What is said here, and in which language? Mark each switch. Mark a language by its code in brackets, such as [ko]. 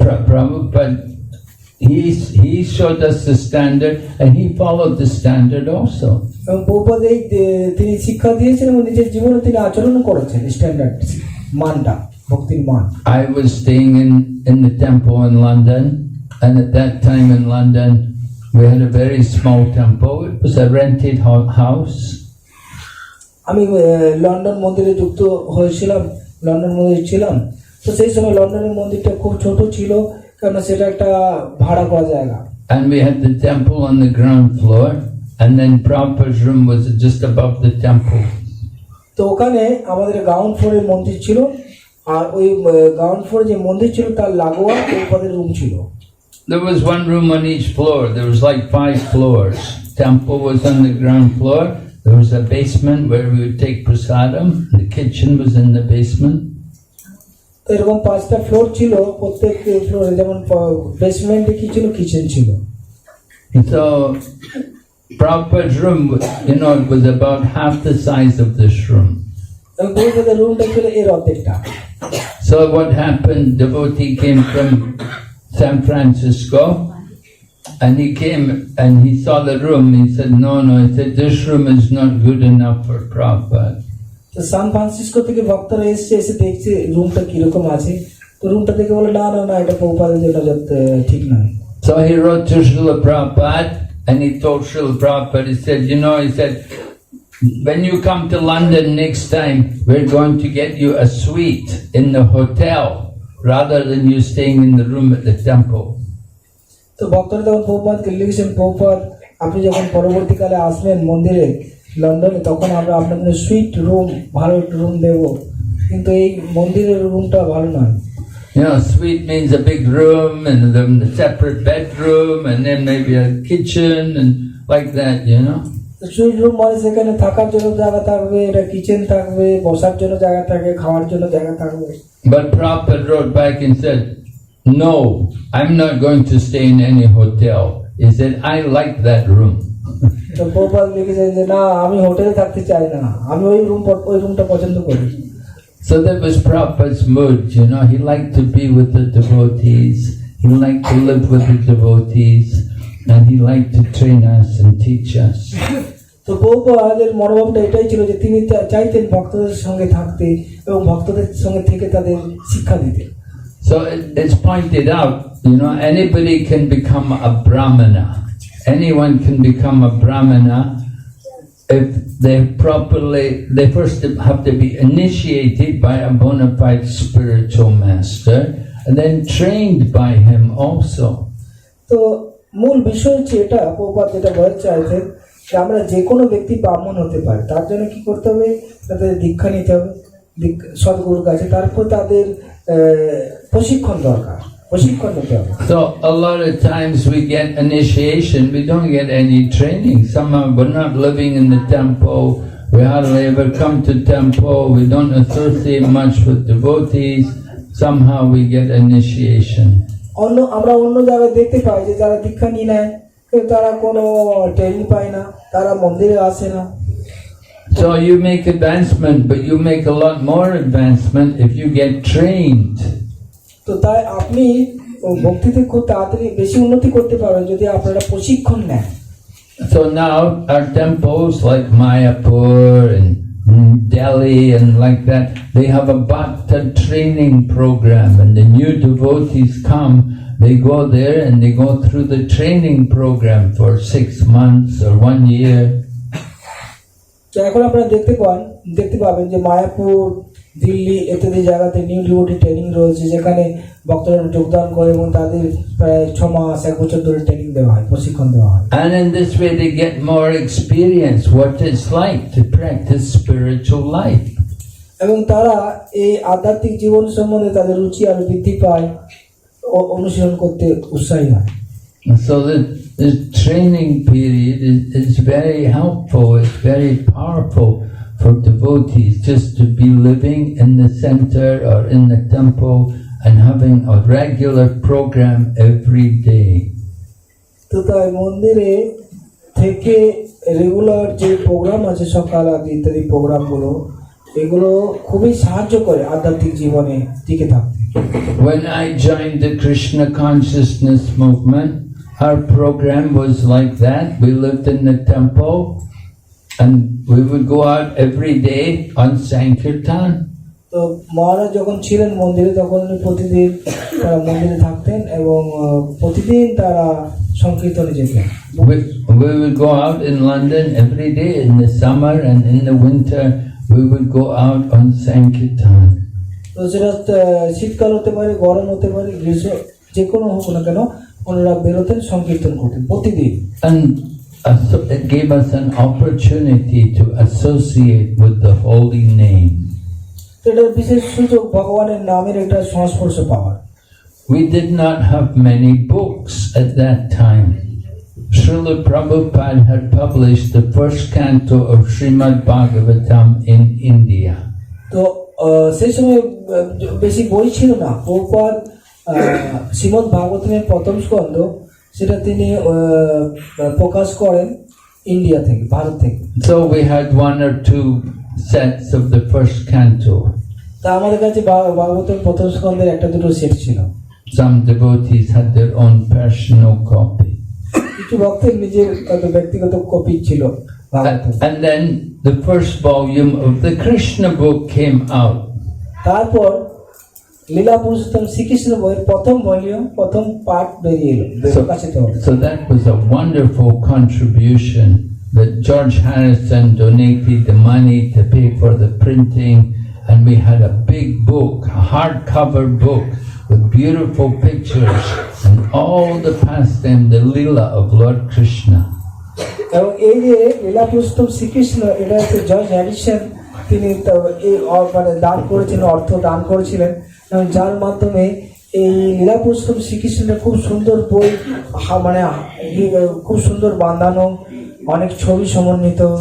[en] Prabhupada, he showed us the standard and he followed the standard also. [bn] এবং প্রভুপাদ তিনি শিক্ষা দিয়েছেন এবং নিজের জীবনে তিনি আচরণ করেছেন স্ট্যান্ডার্ড মানটা, ভক্তির মান। [en] I was staying in the temple in London, and at that time in London we had a very small temple. It was a rented house. [bn] আমি লন্ডন মন্দিরে যুক্ত হয়েছিলাম, লন্ডন মন্দিরে ছিলাম, তো সেই সময় লন্ডনের মন্দিরটা খুব ছোট ছিল, কারণ সেটা একটা ভাড়া করা জায়গা। [en] And we had the temple on the ground floor, and then Prabhupada's room was just above the temple. [bn] তো ওখানে আমাদের গ্রাউন্ড ফ্লোরে মন্দির ছিল, আর ওই গ্রাউন্ড ফ্লোরে যে মন্দির ছিল তার লাগোয়া প্রভুপাদের রুম ছিল। [en] There was one room on each floor. There was like 5 floors. Temple was on the ground floor. There was a basement where we would take prasadam. The kitchen was in the basement. [bn] তো এরকম 5টা floor ছিল, প্রত্যেক ফ্লোরে যেমন বেসমেন্টে কি ছিল, kitchen ছিল। [en] And so Prabhupada's room, it was about half the size of this room. [bn] এবং প্রভুপাদের রুমটা ছিল এর অর্ধেকটা। [en] So what happened, devotee came from San Francisco, and he came and he saw the room. He said, no, he said, this room is not good enough for Prabhupada. [bn] তো San Francisco থেকে ভক্তরা এসে দেখছে রুমটা কিরকম আছে, তো রুমটা দেখে বলে না এটা প্রভুপাদের জন্য ঠিক নয়। [en] So he wrote to Srila Prabhupada, and he told Srila Prabhupada, he said, when you come to London next time, we're going to get you a suite in the hotel, rather than you staying in the room at the temple. [bn] তো ভক্তরা তখন প্রভুপাদকে লিখেছেন, প্রভুপাদ আপনি যখন পরবর্তীকালে আসবেন মন্দিরে লন্ডনে, তখন আমরা আপনার জন্য সুইট রুম, ভালো একটা রুম দেব, কিন্তু এই মন্দিরের রুমটা ভালো নয়। [en] Suite means a big room and then a separate bedroom and then maybe a kitchen and like that, [bn] sweet room মানে সেখানে থাকার জন্য জায়গা থাকবে, এটা কিচেন থাকবে, বসার জন্য জায়গা থাকবে, খাওয়ার জন্য জায়গা থাকবে। [en] But Prabhupada wrote back and said, no, I'm not going to stay in any hotel. He said, I like that room. [bn] তো প্রভুপাদ লিখেছেন যে না, আমি হোটেলে থাকতে চাই না, আমি ওই রুমটা পছন্দ করি। [en] So that was Prabhupada's mood, he liked to be with the devotees, he liked to live with the devotees, and he liked to train us and teach us. [bn] তো প্রভুপাদের মনোভাবটা এটাই ছিল যে তিনি চাইতেন ভক্তদের সঙ্গে থাকতে এবং ভক্তদের সঙ্গে থেকে তাদের শিক্ষা দিতে। [en] So it's pointed out, anybody can become a brahmana. Anyone can become a brahmana if they first have to be initiated by a bona fide spiritual master and then trained by him also. [bn] তো মূল বিষয় হচ্ছে এটা, প্রভুপাদ যেটা বলতে চাইছেন যে আমরা যে কোনো ব্যক্তি ব্রাহ্মণ হতে পারে, তার জন্য কি করতে হবে, তাদের দীক্ষা নিতে হবে সদ্গুরুর কাছে, তারপর তাদের প্রশিক্ষণ দরকার, প্রশিক্ষণ নিতে হবে। [en] So a lot of times we get initiation, we don't get any training. Somehow we're not living in the temple, we hardly ever come to temple, we don't associate much with devotees, somehow we get initiation. [bn] আমরা অন্য জায়গায় দেখতে পাই যে যারা দীক্ষা নিয়ে নেয় কিন্তু তারা কোনো ট্রেনিং পায় না, তারা মন্দিরে আসে না। [en] So you make advancement, but you make a lot more advancement if you get trained. [bn] তো তাই আপনি ভক্তিতে খুব তাড়াতাড়ি বেশি উন্নতি করতে পারবেন যদি আপনারা প্রশিক্ষণ নেন। [en] So now our temples like Mayapur and Delhi and like that, they have a Bhakta training program, and the new devotees come, they go there and they go through the training program for 6 months or 1 year. [bn] তো এখন আপনারা দেখতে পাবেন যে মায়াপুর, দিল্লি ইত্যাদি জায়গাতে [en] new devotee training [bn] রয়েছে, যেখানে ভক্তরা যোগদান করে এবং তাদের প্রায় 6 মাস 1 বছর ধরে ট্রেনিং দেওয়া হয়, প্রশিক্ষণ দেওয়া হয়। [en] And in this way they get more experience what it's like to practice spiritual life. [bn] এবং তারা এই আধ্যাত্মিক জীবন সম্বন্ধে তাদের রুচি আরো বৃদ্ধি পায়, অনুশীলন করতে উৎসাহী হয়। [en] So the training period is very helpful, it's very powerful for devotees just to be living in the center or in the temple and having a regular program every day. [bn] তো তাই মন্দিরে থেকে রেগুলার যে programme আছে সকাল আদি ইত্যাদি প্রোগ্রামগুলো, এগুলো খুবই সাহায্য করে আধ্যাত্মিক জীবনে টিকে থাকতে। [en] When I joined the Krishna consciousness movement, our program was like that. We lived in the temple and we would go out every day on Sankirtan. [bn] তো মহারাজ যখন ছিলেন মন্দিরে তখন উনি প্রতিদিন তারা মন্দিরে থাকতেন এবং প্রতিদিন তারা সংকীর্তনে যেতেন। [en] We would go out in London every day in the summer, and in the winter we would go out on Sankirtan. [bn] তো তো সেটা শীতকাল হতে পারে, গরম হতে পারে, গ্রীষ্ম, যে কোনো হোক না কেন ওনারা বেরোতেন, সংকীর্তন করতেন প্রতিদিন। [en] And it gave us an opportunity to associate with the holy name. [bn] তো এটার বিশেষ সুযোগ ভগবানের নামের একটা সংস্পর্শ পাওয়ার। [en] We did not have many books at that time. Srila Prabhupada had published the first canto of Srimad Bhagavatam in India. [bn] তো সেই সময় বেশি বই ছিল না। প্রভুপাদ শ্রীমদ ভাগবতমের প্রথম স্কন্ধ সেটা তিনি প্রকাশ করেন ইন্ডিয়া থেকে, ভারত থেকে। [en] So we had one or two sets of the first canto. [bn] তা আমাদের কাছে ভাগবতের প্রথম স্কন্ধের একটা দুটো সেট ছিল। [en] Some devotees had their own personal copy. [bn] কিছু ভক্তের নিজের ব্যক্তিগত কপি ছিল ভাগবতের। [en] And then the first volume of the Krishna book came out. [bn] তারপর লীলা পুরুষোত্তম শ্রীকৃষ্ণ বইয়ের প্রথম ভলিউম, প্রথম পার্ট বেরিয়ে এলো, প্রকাশিত হলো। [en] So that was a wonderful contribution that George Harrison donated the money to pay for the printing, and we had a big book, a hardcover book with beautiful pictures and all the pastime, the Leela of Lord Krishna. [bn] এবং এই যে লীলা পুরুষোত্তম শ্রীকৃষ্ণ, এটা হচ্ছে George Harrison, তিনি এই মানে দান করেছিলেন, অর্থ দান করেছিলেন, এবং যার মাধ্যমে এই লীলা পুরুষোত্তম শ্রীকৃষ্ণের খুব সুন্দর বই, মানে খুব সুন্দর বাঁধানো, অনেক ছবি সমন্বিত,